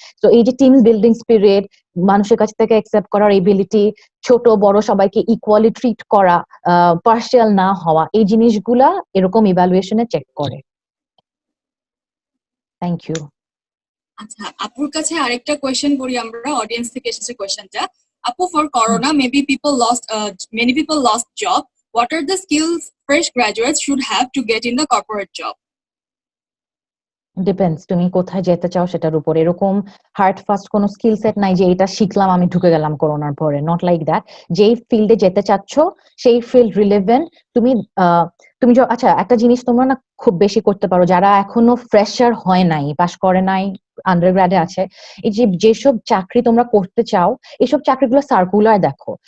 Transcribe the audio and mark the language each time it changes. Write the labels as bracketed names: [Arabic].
[Bangla] তো এই যে টিম বিল্ডিং স্পিরিট, মানুষের কাছ থেকে অ্যাকসেপ্ট করার এবিলিটি, ছোট বড় সবাইকে ইকুয়ালি ট্রিট করা, পার্শিয়াল না হওয়া, এই জিনিসগুলা এরকম ইভ্যালুয়েশনে চেক করে। [English] Thank you. [Bangla] আচ্ছা, আপুর কাছে আরেকটা কোয়েশ্চেন করি আমরা, অডিয়েন্স থেকে এসেছে কোয়েশ্চেনটা। আপু, [English] For corona many people lost job. What are the skills fresh graduates should have to get in the corporate job? [Bangla] Depends তুমি কোথায় যেতে চাও সেটার উপর। এরকম হার্ড ফাস্ট কোনো স্কিল সেট নাই যে এটা শিখলাম আমি ঢুকে গেলাম করোনার পরে, [English] Not like that. [Bangla] যেই ফিল্ডে যেতে চাচ্ছ সেই ফিল্ড রিলেভেন্ট। তুমি আচ্ছা একটা জিনিস তোমরা না খুব বেশি করতে পারো, যারা এখনো ফ্রেশার হয় নাই, পাশ করে নাই, আন্ডার গ্রাডে আছে, এই যে যেসব চাকরি তোমরা করতে চাও এইসব চাকরিগুলো সার্কুলার দেখো।